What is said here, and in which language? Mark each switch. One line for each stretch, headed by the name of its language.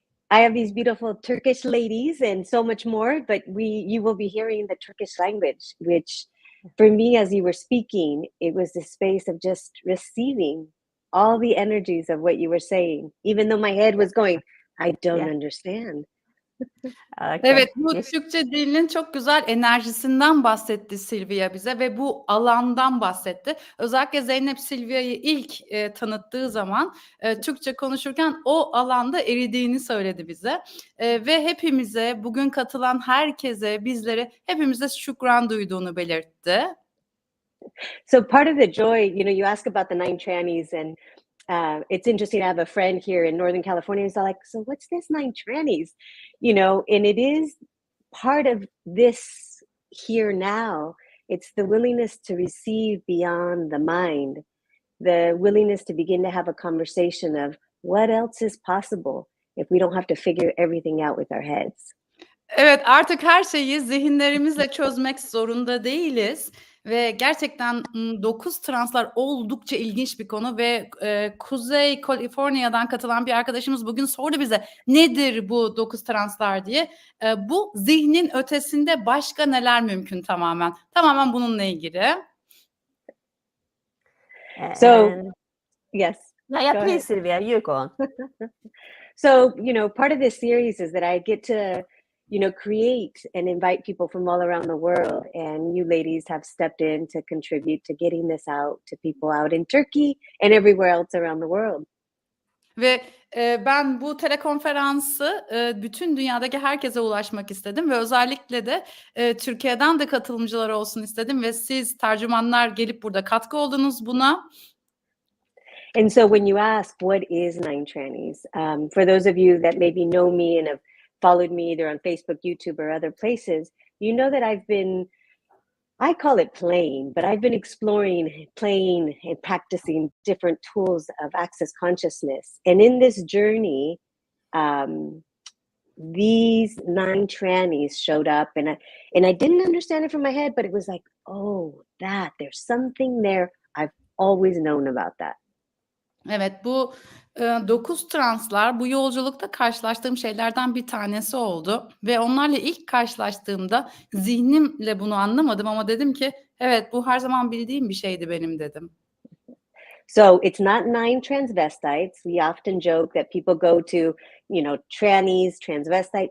English: I have these beautiful Turkish ladies and so much more, but you will be hearing the Turkish language, which for me, as you were speaking, it was the space of just receiving all the energies of what you were saying, even though my head was going, I don't understand. Okay.
Turkish: Evet, bu Türkçe dilinin çok güzel enerjisinden bahsetti Silvia bize ve bu alandan bahsetti. Özellikle Zeynep Silvia'yı ilk tanıttığı zaman Türkçe konuşurken o alanda eridiğini söyledi bize. Ve hepimize, bugün katılan herkese, bizlere, hepimize şükran duyduğunu belirtti.
English: So part of the joy, you ask about the Nine Trannies, and it's interesting to have a friend here in Northern California who's like, so what's this Nine Trannies? And it is part of this here now. It's the willingness to receive beyond the mind, the willingness to begin to have a conversation of what else is possible if we don't have to figure everything out with our heads.
Turkish: Evet, artık her şeyi zihinlerimizle çözmek zorunda değiliz. Ve gerçekten 9 translar oldukça ilginç bir konu ve Kuzey Kaliforniya'dan katılan bir arkadaşımız bugün sordu bize nedir bu 9 translar diye. Bu zihnin ötesinde başka neler mümkün tamamen. Tamamen bununla ilgili.
English: So, yes. Yeah, please Silvia, you go on. So, part of this series is that I get to create and invite people from all around the world. And you ladies have stepped in to contribute to getting this out to people out in Turkey and everywhere else around the world.
Turkish: Ve ben bu telekonferansı bütün dünyadaki herkese ulaşmak istedim ve özellikle de Türkiye'den de katılımcılar olsun istedim ve siz tercümanlar gelip burada katkı oldunuz buna.
English: And so when you ask what is Nine Trannies, for those of you that maybe know me and have followed me either on Facebook, YouTube, or other places, you know that I call it playing, but I've been exploring, playing, and practicing different tools of access consciousness. And in this journey, these Nine Trannies showed up, and I didn't understand it from my head, but it was like, oh, there's something there. I've always known about that.
Turkish: Evet, bu 9 translar bu yolculukta karşılaştığım şeylerden bir tanesi oldu ve onlarla ilk karşılaştığımda zihnimle bunu anlamadım ama dedim ki evet bu her zaman bildiğim bir şeydi benim dedim.
English: So it's not nine transvestites. We often joke that people go to, trannies, transvestite.